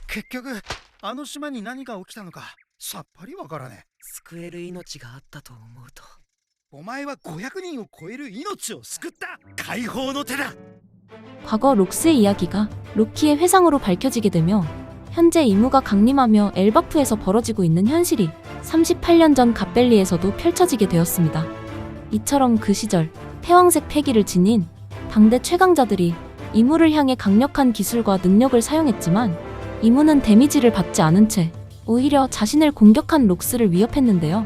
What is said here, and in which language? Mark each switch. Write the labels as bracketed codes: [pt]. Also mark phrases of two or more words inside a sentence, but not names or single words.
[ja] 結局あの島に何が起きたのかさっぱりわからねえ。救える命があったと思うと。お前は500人を超える命を救った。解放の手だ。 [ko] 과거 록스의 이야기가 로키의 회상으로 밝혀지게 되며 현재 이무가 강림하며 엘바프에서 벌어지고 있는 현실이 38년 전 갓벨리에서도 펼쳐지게 되었습니다. 이처럼 그 시절 패왕색 패기를 지닌 당대 최강자들이 이무를 향해 강력한 기술과 능력을 사용했지만 이무는 데미지를 받지 않은 채 오히려 자신을 공격한 록스를 위협했는데요.